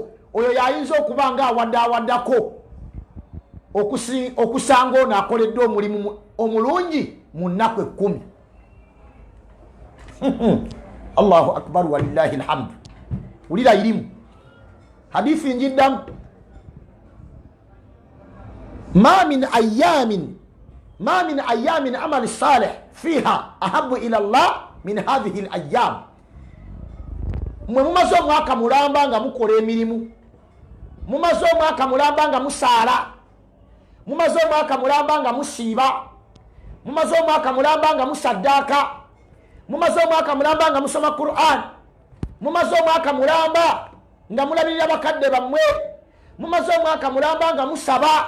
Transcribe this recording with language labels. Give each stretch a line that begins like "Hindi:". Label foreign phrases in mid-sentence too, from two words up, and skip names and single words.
Ganda: Oyo yayinza okuba nga awaddaako okusanga ono akoledde omulimu omulungi mu nnaku 10.
Arabic: الله أكبر ولله الحمد.
Ganda: Ulira irimu hadithi njiddamu
Arabic: ما من أيام عمل صالح فيها أحب إلى الله من هذه الأيام.
Ganda: Mwe mumaze omwaka mulamba nga mukola emirimu, mumaze omwaka mulamba nga musaala, mumaze omwaka mulamba nga musiiba, mumaze omwaka mulamba nga musaddaaka, mumaze omwaka mulamba nga musoma Qur'an, mumaze omwaka mulamba nga mulabirira bakadde bammwe, mumaze omwaka mulamba nga musaba.